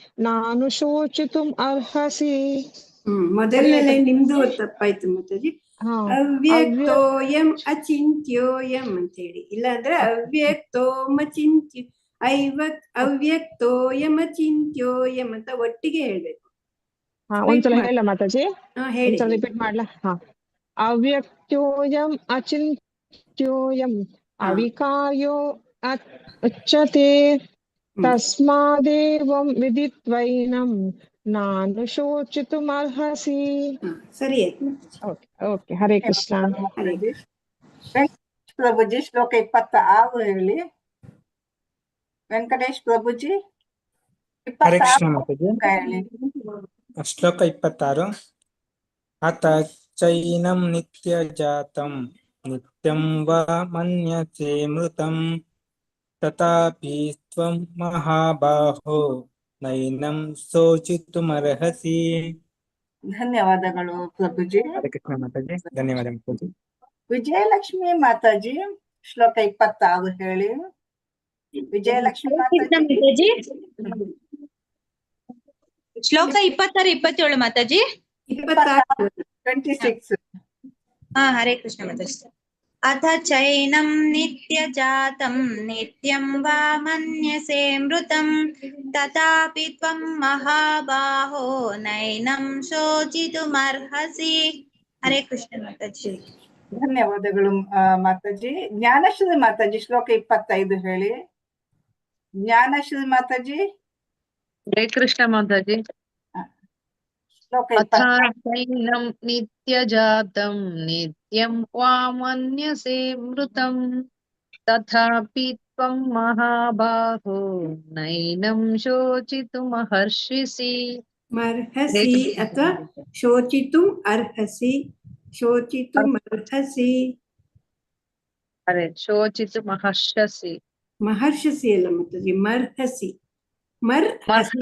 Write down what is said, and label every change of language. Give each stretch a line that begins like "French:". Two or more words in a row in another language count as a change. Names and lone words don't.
Kannada: ಮೊದಲನೇ ಲೈನ್ ನಿಮ್ದು ತಪ್ಪಾಯ್ತು ಮಾತಾಜಿ.
Sanskrit: ಅವ್ಯಕ್ತೋಯಂ ಅಚಿಂತ್ಯೋಯಂ
Kannada: ಅಂತ ಹೇಳಿ. ಇಲ್ಲಾಂದ್ರೆ
Sanskrit: ಅವ್ಯಕ್ತೋಯಂ ಅಚಿಂತ್ಯೋಯಂ
Kannada: ಅಂತ ಒಟ್ಟಿಗೆ ಹೇಳ್ಬೇಕು. ಒಂದ್ಸಲ ಹೇಳ ಮಾತಾಜಿ. ಹೇಳಿ. ರಿಪೀಟ್ ಮಾಡ್ಲಾ?
Sanskrit: ಅವ್ಯಕ್ತೋಯಂ ಅಚಿಂತ್ಯೋಯಂ ಅವಿಕಾರ್ಯೋ ಉಚ್ಯತೆ ತಸ್ಮಾದೇವಂ ವಿದಿತ್ವೈನಂ ನಾನು ಶೋಚಿತುಮರ್ಹಸಿ.
Kannada: ಸರಿ ಆಯ್ತು. ಓಕೆ ಹರೇ ಕೃಷ್ಣ. ಪ್ರಭುಜಿ ಶ್ಲೋಕ 26 ಹೇಳಿ. ವೆಂಕಟೇಶ್ ಪ್ರಭುಜಿ ಹರೇ ಕೃಷ್ಣ ಮಾತಾಜಿ. ಹೇಳಿ. ಶ್ಲೋಕ 26.
Sanskrit: ಅಥ ಚೈನಂ ನಿತ್ಯ ಜಾತಂ ನಿತ್ಯಂ ವಾ ಮನ್ಯಸೆ ಮೃತಂ ತಥಾಪಿ ತ್ವಂ ಮಹಾಬಾಹೋ ನೈನಂ ಶೋಚಿತುಮರ್ಹಸಿ.
Kannada: ಧನ್ಯವಾದಗಳು ಪ್ರಭುಜಿ. ಹರೇ ಕೃಷ್ಣ ಮಾತಾಜಿ. ಧನ್ಯವಾದ ಮಾತಾಜಿ. ವಿಜಯಲಕ್ಷ್ಮಿ ಮಾತಾಜಿ ಶ್ಲೋಕ 26 ಹೇಳಿ. ವಿಜಯಲಕ್ಷ್ಮಿ ಮಾತಾಜಿ. ಶ್ಲೋಕ 26 27 ಮಾತಾಜಿ. 26. ಹರೇ ಕೃಷ್ಣ ಮಾತಾಜಿ.
Sanskrit: ಅಥ ಚೈನಂ ನಿತ್ಯ ಜಾತಂ ನಿತ್ಯಂ ವಾ ಮನ್ಯಸೆ ಮೃತಂ ತಥಾಪಿ ತ್ವಂ ಮಹಾಬಾಹೋ ನೈನಂ ಶೋಚಿತುಮರ್ಹಸಿ.
Kannada: ಹರೇ ಕೃಷ್ಣ ಮಾತಾಜಿ. ಧನ್ಯವಾದಗಳು ಮಾತಾಜಿ. ಜ್ಞಾನಶ್ರೀ ಮಾತಾಜಿ ಶ್ಲೋಕ 25 ಹೇಳಿ. ಜ್ಞಾನಶ್ರೀ ಮಾತಾಜಿ. ಹರೇ ಕೃಷ್ಣ ಮಾತಾಜಿ. ಶ್ಲೋಕ
Sanskrit: ಅಥೈನಂ ನಿತ್ಯ ಜಾತಂ ನಿತ್ಯಂ ವಾ ಮನ್ಯಸೆ ಮೃತಂ ತಥಾಪಿ ತ್ವಂ ಮಹಾಬಾಹೋ ನೈನಂ ಶೋಚಿತುಮರ್ಹಸಿ. ಮರ್ಹಸಿ ಅಥವಾ ಶೋಚಿತುಂ ಅರ್ಹಸಿ. ಶೋಚಿತುಮರ್ಹಸಿ. ಅರೆ ಶೋಚಿತುಮರ್ಹಸಿ.
Kannada: ಮಹರ್ಷಸಿ ಅಲ್ಲ ಮಾತಾಜಿ, ಮರ್ಹಸಿ. ಮರ್ಹಸಿ.